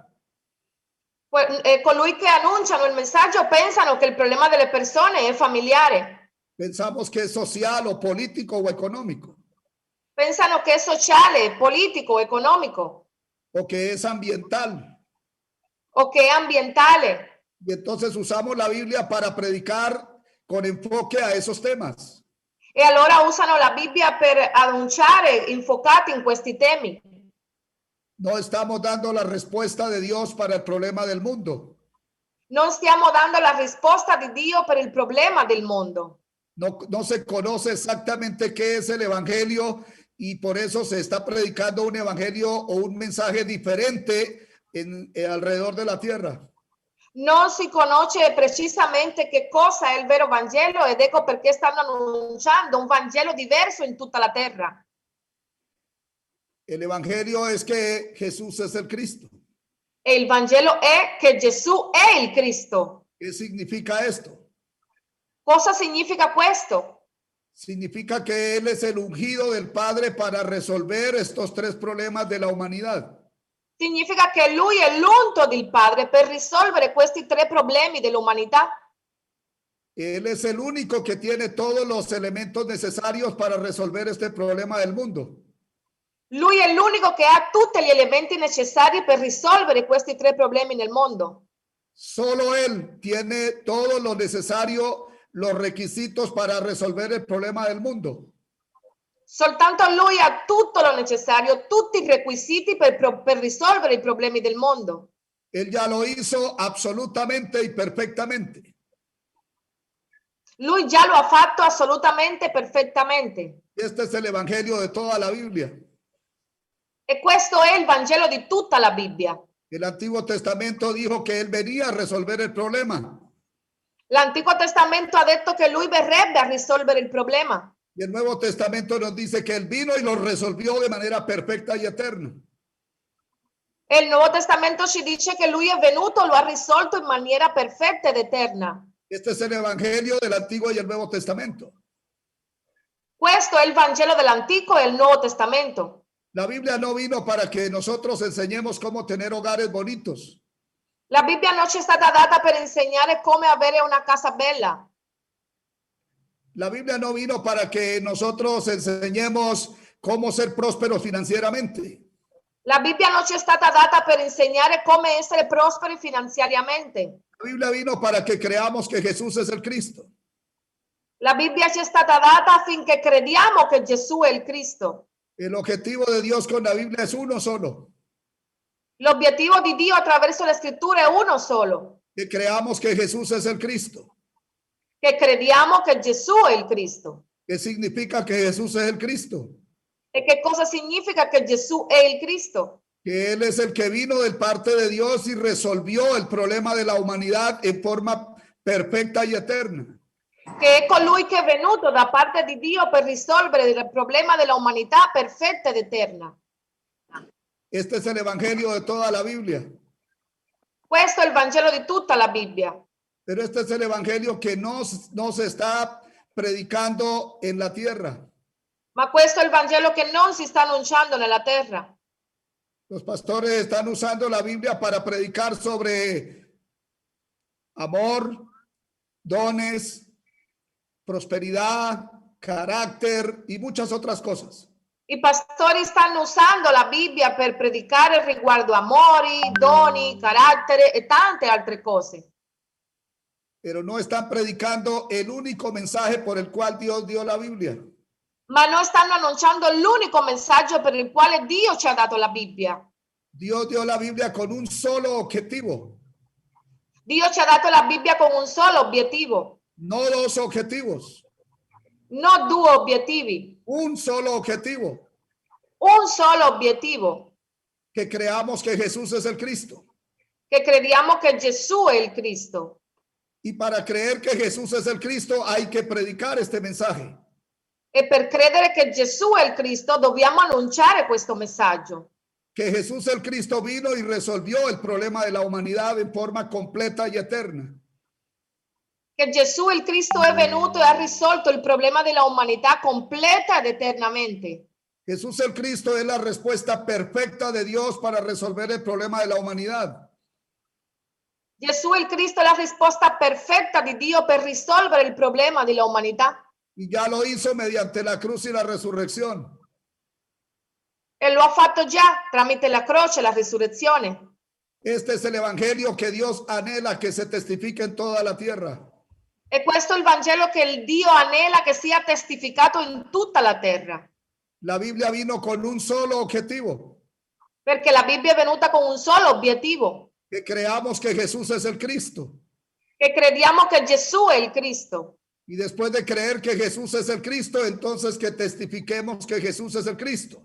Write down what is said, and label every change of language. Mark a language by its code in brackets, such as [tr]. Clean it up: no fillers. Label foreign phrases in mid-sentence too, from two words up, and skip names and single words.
[it] Colui che annunciano il messaggio pensano che il problema delle persone è familiare. [es] Pensamos que es social o político o económico. [it] Pensano che è sociale, politico, economico [es] O que es ambiental. [it] o che è ambientale. [es] Y entonces usamos la Biblia para predicar con enfoque a esos temas. [it] E allora usano la Bibbia per annunciare infocati in questi temi. [es] No estamos dando la respuesta de Dios para el problema del mundo. [it] Non stiamo dando la risposta di Dio per il problema del mondo. [es] No se conoce exactamente qué es el evangelio y por eso se está predicando un evangelio o un mensaje diferente alrededor de la tierra. [it] Non si conosce precisamente che cosa è il vero Vangelo ed ecco perché stanno annunciando un Vangelo diverso in tutta la terra. [es] El evangelio es que Jesús es el Cristo. [it] E il Vangelo è che Gesù è il Cristo. [es] ¿Qué significa esto? [it] Cosa significa questo? [es] Significa que Él es el ungido del Padre para resolver estos tres problemas de la humanidad. [it] Significa che Lui è l'unto del Padre per risolvere questi tre problemi dell'umanità. [es] Él es el único que tiene todos los elementos necesarios para resolver este problema del mundo. [it] Lui è l'unico che ha tutti gli elementi necessari per risolvere questi tre problemi nel mondo. [es] Solo Él tiene todo lo necesario, los requisitos para resolver el problema del mundo. [it] Soltanto Lui ha tutto lo necessario, tutti i requisiti per risolvere i problemi del mondo. [es] Él ya lo hizo absolutamente y perfectamente. [it] Lui già lo ha fatto assolutamente perfettamente. [es] Este es el evangelio de toda la Biblia. [it] E questo è il Vangelo di tutta la Bibbia. [es] El Antiguo Testamento dijo que él venía a resolver el problema. [it] L'Antico Testamento ha detto che lui verrebbe a risolvere il problema. [es] Y el Nuevo Testamento nos dice que él vino y lo resolvió de manera perfecta y eterna. [it] E il Nuovo Testamento ci dice che lui è venuto, lo ha risolto in maniera perfetta ed eterna. [es] Este es el evangelio del Antiguo y el Nuevo Testamento. [it] Questo è il Vangelo dell'Antico e il Nuovo Testamento. [es] La Biblia no vino para que nosotros enseñemos cómo tener hogares bonitos. [it] La Bibbia non ci è stata data per insegnare come avere una casa bella. [es] La Biblia no vino para que nosotros enseñemos cómo ser prósperos financieramente. [it] La Bibbia non ci è stata data per insegnare come essere prosperi finanziariamente. [es] La Biblia vino para que creamos que Jesús es el Cristo. [it] La Bibbia ci è stata data affinché crediamo che Gesù è il Cristo. [es] El objetivo de Dios con la Biblia es uno solo, [it] L'obiettivo di Dio attraverso le scritture è uno solo, [es] que creamos que Jesús es el Cristo. [it] che crediamo che Gesù è il Cristo. [es] ¿Qué significa que Jesús es el Cristo? [it] E che cosa significa che Gesù è il Cristo? [es] Que Él es el que vino del parte de Dios y resolvió el problema de la humanidad en forma perfecta y eterna. [it] Che è colui che è venuto da parte di Dio per risolvere il problema della umanità perfetta ed eterna. [es] Este es el evangelio de toda la Biblia. [it] Questo è il Vangelo di tutta la Bibbia. [es] Pero este es el evangelio que no se está predicando en la tierra. [it] Ma questo è il Vangelo che non si sta annunciando nella terra. [es] Los pastores están usando la Biblia para predicar sobre amor, dones, prosperidad, carácter y muchas otras cosas. [it] I pastori stanno usando la Bibbia per predicare riguardo amori, doni, carattere e tante altre cose. [es] Pero no están predicando el único mensaje por el cual Dios dio la Biblia. [it] Ma non stanno annunciando l'unico messaggio per il quale Dio ci ha dato la Bibbia. [es] Dios dio la Biblia con un solo objetivo, [it] Dio ci ha dato la Bibbia con un solo obiettivo, [es] no dos objetivos, [it] non due obiettivi, [es] un solo objetivo, [it] un solo obiettivo, [es] que creamos que Jesús es el Cristo. [it] che crediamo che Gesù è il Cristo. [es] Y para creer que Jesús es el Cristo hay que predicar este mensaje. [it] E per credere che Gesù è il Cristo dobbiamo annunciare questo messaggio. [es] Que Jesús el Cristo vino y resolvió el problema de la humanidad en forma completa y eterna. [it] Che Gesù il Cristo è venuto e ha risolto il problema della umanità completa ed eternamente. [es] Jesús el Cristo es la respuesta perfecta de Dios para resolver el problema de la humanidad. [it] Gesù il Cristo è la risposta perfetta di Dio per risolvere il problema della umanità. [es] Y ya lo hizo mediante la cruz y la resurrección. [it] E lo ha fatto già tramite la croce e la risurrezione. [es] Este es el evangelio que Dios anhela que se testifique en toda la tierra. [it] E questo è il Vangelo che il Dio anela che sia testificato in tutta la terra. [es] La Biblia vino con un solo objetivo, [it] Perché la Bibbia è venuta con un solo obiettivo, [es] que creamos que Jesús es el Cristo. [it] che crediamo che Gesù è il Cristo. [es] Y después de creer que Jesús es el Cristo, entonces que testifiquemos que Jesús es el Cristo.